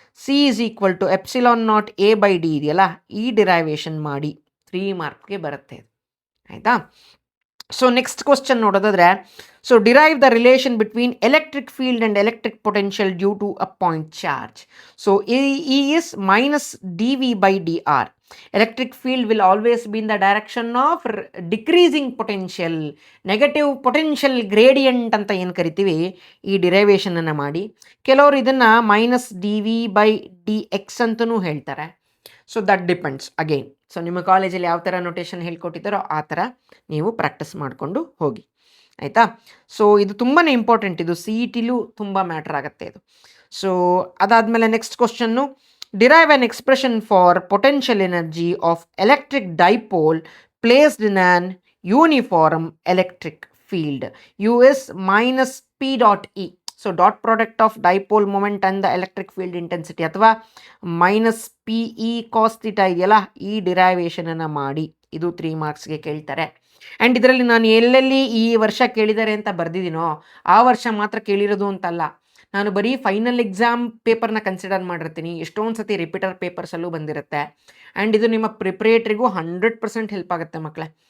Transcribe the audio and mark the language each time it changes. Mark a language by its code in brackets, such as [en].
[en] C is equal to epsilon naught A by D [kn] ಇದೆಯಲ್ಲ, ಈ derivation ಮಾಡಿ. 3 ಮಾರ್ಕ್ಗೆ ಬರುತ್ತೆ, ಆಯಿತಾ. [en] So next question ನೋಡೋದಾದರೆ, so derive the relation between electric field and electric potential due to a point charge. So E is minus D V by D R. Electric field will always be in the direction of decreasing potential, negative potential gradient [kn] ಅಂತ ಏನು ಕರಿತೀವಿ, ಈ ಡಿರೈವೇಷನನ್ನು ಮಾಡಿ. ಕೆಲವರು ಇದನ್ನು minus D V by D X ಅಂತಲೂ ಹೇಳ್ತಾರೆ. So that depends again. So ನಿಮ್ಮ ಕಾಲೇಜಲ್ಲಿ ಯಾವ ಥರ ನೊಟೇಷನ್ ಹೇಳ್ಕೊಟ್ಟಿದ್ದಾರೋ ಆ ಥರ ನೀವು ಪ್ರಾಕ್ಟೀಸ್ ಮಾಡಿಕೊಂಡು ಹೋಗಿ, ಆಯಿತಾ. ಸೊ ಇದು ತುಂಬಾ ಇಂಪಾರ್ಟೆಂಟ್, ಇದು ಸಿ ಇ ಟಿಲೂ ತುಂಬ ಮ್ಯಾಟ್ರ್ ಆಗುತ್ತೆ ಇದು. ಸೊ ಅದಾದಮೇಲೆ next question, [en] derive an expression for potential energy of electric dipole placed in an uniform electric field. U is minus P dot E. So dot product of dipole moment and the electric field intensity [kn] ಅಥವಾ minus P E cos theta ಇದೆಯಲ್ಲ, ಈ ಡಿರೈವೇಷನನ್ನು ಮಾಡಿ. ಇದು 3 ಮಾರ್ಕ್ಸ್ಗೆ ಕೇಳ್ತಾರೆ. And ಇದರಲ್ಲಿ ನಾನು ಎಲ್ಲೆಲ್ಲಿ ಈ ವರ್ಷ ಕೇಳಿದ್ದಾರೆ ಅಂತ ಬರೆದಿದ್ದೀನೋ ಆ ವರ್ಷ ಮಾತ್ರ ಕೇಳಿರೋದು ಅಂತಲ್ಲ, ನಾನು ಬರೀ ಫೈನಲ್ ಎಕ್ಸಾಮ್ ಪೇಪರ್ನ ಕನ್ಸಿಡರ್ ಮಾಡಿರ್ತೀನಿ. ಎಷ್ಟೊಂದು ಸತಿ ರಿಪೀಟರ್ ಪೇಪರ್ಸಲ್ಲೂ ಬಂದಿರುತ್ತೆ. ಆ್ಯಂಡ್ ಇದು ನಿಮ್ಮ ಪ್ರಿಪ್ರೇಟ್ರಿಗೂ 100% ಹೆಲ್ಪ್ ಆಗುತ್ತೆ ಮಕ್ಕಳೇ.